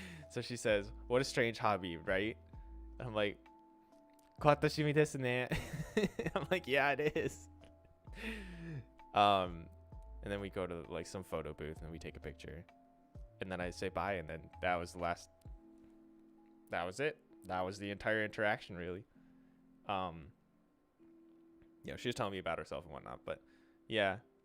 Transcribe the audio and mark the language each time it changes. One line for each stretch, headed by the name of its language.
English: So she says, what a strange hobby, right? I'm like,
Japanese: 変わった趣味ですね.
English: I'm like, yeah, it is. And then we go to like some photo booth and we take a picture. And then I say bye, and then that was it. That was the entire interaction, really. You know, she was telling me about herself and whatnot, but yeah.